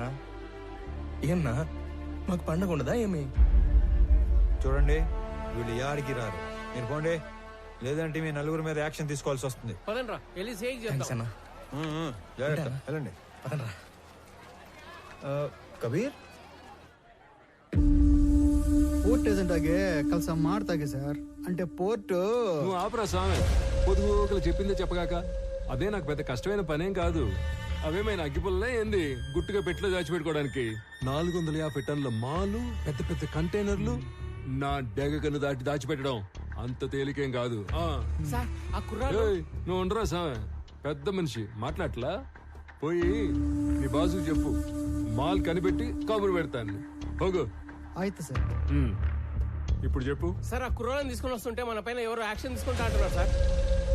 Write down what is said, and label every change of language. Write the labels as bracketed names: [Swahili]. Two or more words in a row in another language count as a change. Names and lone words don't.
[Telugu] ఏమన్నా మాకు పండగ ఉండదా ఏమి? చూడండి, వీళ్ళు యాడికి రారు. మీరు పోండి, లేదంటే మీ నలుగురు మీద యాక్షన్ తీసుకోవాల్సి వస్తుంది. పదండ్రా వెళ్ళి సేక్ చేద్దాం. జాగ్రత్త, వెళ్ళండి. కబీర్, [English] port agent [Kannada] ಆಗಿ ಕೆಲಸ ಮಾಡ್ತಾಗೆ ಸರ್. [Telugu] అంటే పోర్ట్ నువ్వు ఆపరా స్వామి, పొదుగు చెప్పిందే చెప్పగాక. అదే నాకు పెద్ద కష్టమైన పనేం కాదు. అవేమైనా అగ్గిపుల్లే ఏంది గుట్టుగా పెట్టిలో దాచిపెట్టుకోవడానికి? 450 టన్నుల మాలు, పెద్ద పెద్ద కంటైనర్లు నా డెగకను దాచిపెట్టడం అంత తేలికేం కాదు. నువ్వు ఉండరా స్వామి, పెద్ద మనిషి మాట్లాడలా. పోయి నీ బాసుకు చెప్పు, మాల్ కనిపెట్టి కబురు పెడతాను. పోగు. [Kannada] ಆಯ್ತು ಸರ್. [Telugu] ఇప్పుడు చెప్పు సార్, ఆ కుర్రాళ్ళని తీసుకొని వస్తుంటే మన పైన ఎవరో యాక్షన్ తీసుకుంటా అంటున్నారు సార్.